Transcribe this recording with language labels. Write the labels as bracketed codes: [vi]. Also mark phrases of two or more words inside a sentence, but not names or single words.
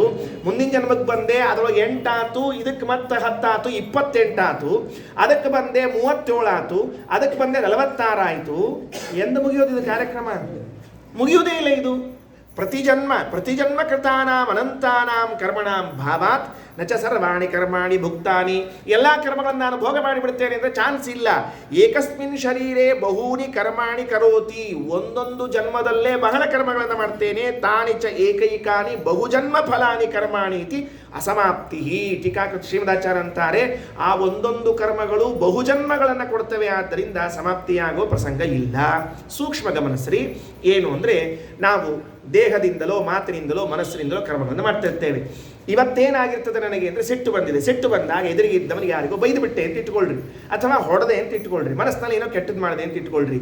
[kn] ಮುಂದಿನ ಜನ್ಮಕ್ಕೆ ಬಂದೆ, ಅದರೊಳಗೆ 8 ಆಯ್ತು, ಇದಕ್ಕೆ ಮತ್ತೆ 10 ಆಯ್ತು, 28 ಆಯ್ತು. ಅದಕ್ಕೆ ಬಂದೆ 37 ಆಯ್ತು, ಅದಕ್ಕೆ ಬಂದೆ 46 ಆಯಿತು. ಎಂದು ಮುಗಿಯೋದು ಇದು ಕಾರ್ಯಕ್ರಮ? ಮುಗಿಯುವುದೇ ಇಲ್ಲ ಇದು. [sa] ಪ್ರತಿಜನ್ಮ ಕೃತಾನಾಂ ಅನಂತಾನಾಂ ಕರ್ಮಣಾಂ ಭಾವಾತ್ ನಚ ಸರ್ವಾಣಿ ಕರ್ಮಾಣಿ ಭುಕ್ತಾನಿ. [kn] ಎಲ್ಲ ಕರ್ಮಗಳನ್ನು ನಾನು ಭೋಗ ಮಾಡಿಬಿಡ್ತೇನೆ ಅಂದರೆ ಚಾನ್ಸ್ ಇಲ್ಲ. [sa] ಏಕಸ್ಮಿನ್ ಶರೀರೇ ಬಹೂನಿ ಕರ್ಮಾಣಿ ಕರೋತಿ, [kn] ಒಂದೊಂದು ಜನ್ಮದಲ್ಲೇ ಬಹಳ ಕರ್ಮಗಳನ್ನು ಮಾಡ್ತೇನೆ. [sa] ತಾನಿ ಚ ಏಕೈಕಾನಿ ಬಹುಜನ್ಮ ಫಲಾನಿ ಕರ್ಮಾಣಿ ಇತಿ ಅಸಮಾಪ್ತಿ. [kn] ಟೀಕಾಕೃತ ಶ್ರೀಮದಾಚಾರ್ಯ ಅಂತಾರೆ, ಆ ಒಂದೊಂದು ಕರ್ಮಗಳು ಬಹುಜನ್ಮಗಳನ್ನು ಕೊಡ್ತವೆ, ಆದ್ದರಿಂದ ಸಮಾಪ್ತಿಯಾಗೋ ಪ್ರಸಂಗ ಇಲ್ಲ. ಸೂಕ್ಷ್ಮ ಗಮನಿಸ್ರಿ. ಏನು ಅಂದರೆ ನಾವು ದೇಹದಿಂದಲೋ ಮಾತಿನಿಂದಲೋ ಮನಸ್ಸಿನಿಂದಲೋ ಕರ್ಮಗಳನ್ನು ಮಾಡ್ತಿರ್ತೇವೆ. ಇವತ್ತೇನಾಗಿರ್ತದೆ ನನಗೆ ಅಂದರೆ ಸಿಟ್ಟು ಬಂದಿದೆ. ಸಿಟ್ಟು ಬಂದಾಗ ಎದುರಿಗೆ ಇದ್ದವನಿಗೆ ಯಾರಿಗೋ ಬೈದು ಬಿಟ್ಟೆ ಅಂತ ಇಟ್ಕೊಳ್ರಿ, ಅಥವಾ ಹೊಡೆದೆ ಅಂತ ಇಟ್ಕೊಳ್ರಿ, ಮನಸ್ಸಿನಲ್ಲಿ ಏನೋ ಕೆಟ್ಟದ್ದು ಮಾಡಿದೆ ಅಂತ ಇಟ್ಕೊಳ್ರಿ.